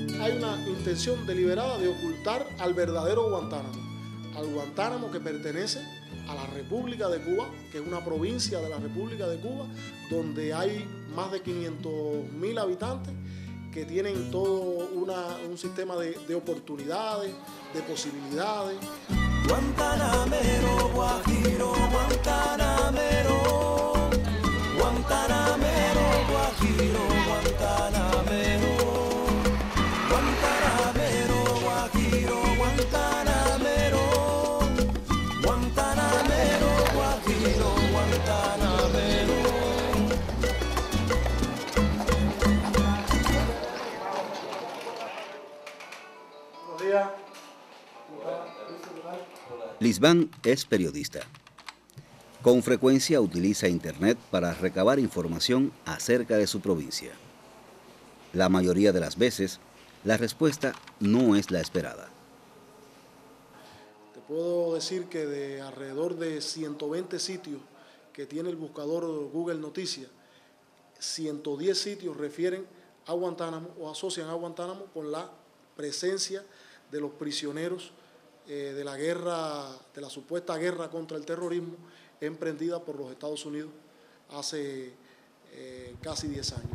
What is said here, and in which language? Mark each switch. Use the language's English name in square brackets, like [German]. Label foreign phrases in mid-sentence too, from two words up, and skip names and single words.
[Spanish] hay una intención deliberada de ocultar al verdadero Guantánamo, al Guantánamo que pertenece a la República de Cuba, que es una provincia de la República de Cuba, donde hay más de 500.000 habitantes que tienen todo un sistema de oportunidades, de posibilidades. Guantanamero, Guajiro, Guantanamero, Guantanamero, Guajiro, Guantanamero, Guantanamero, Guajiro, Guantanamero, Guantanamero, Guajiro, Guantanamero. Buenos días. Lisbán es periodista. Con frecuencia utiliza Internet para recabar información acerca de su provincia. La mayoría de las veces, la respuesta no es la esperada. Te puedo decir que de alrededor de 120 sitios que tiene el buscador Google Noticias, 110 sitios refieren a Guantánamo o asocian a Guantánamo con la presencia de los prisioneros de la guerra, de la supuesta guerra contra el terrorismo emprendida por los Estados Unidos hace casi 10 años.